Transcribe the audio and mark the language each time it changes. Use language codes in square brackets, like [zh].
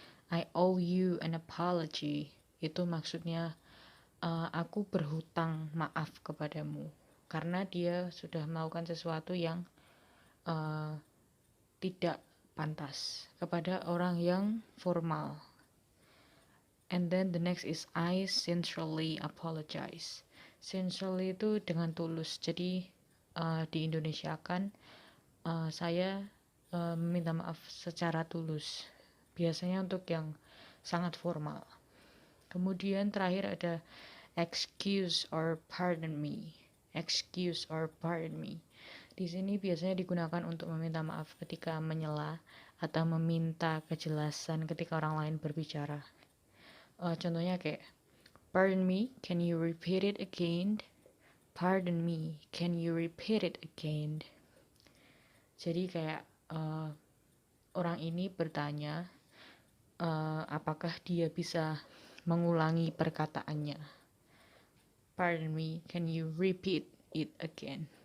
[en] I owe you an apology [id] itu maksudnya aku berhutang maaf kepadamu karena dia sudah melakukan sesuatu yang tidak pantas kepada orang yang formal. [en] And then the next is I sincerely apologize. [id] Sincerely itu dengan tulus. Jadi di Indonesia kan saya meminta maaf secara tulus. Biasanya untuk yang sangat formal. Kemudian terakhir ada [en] excuse or pardon me. Excuse or pardon me. [id] Di sini biasanya digunakan untuk meminta maaf ketika menyela atau meminta kejelasan ketika orang lain berbicara. Contohnya kayak, [en] pardon me, can you repeat it again? Pardon me, can you repeat it again? [id] Jadi kayak orang ini bertanya apakah dia bisa mengulangi perkataannya. [en] Pardon me, can you repeat it again?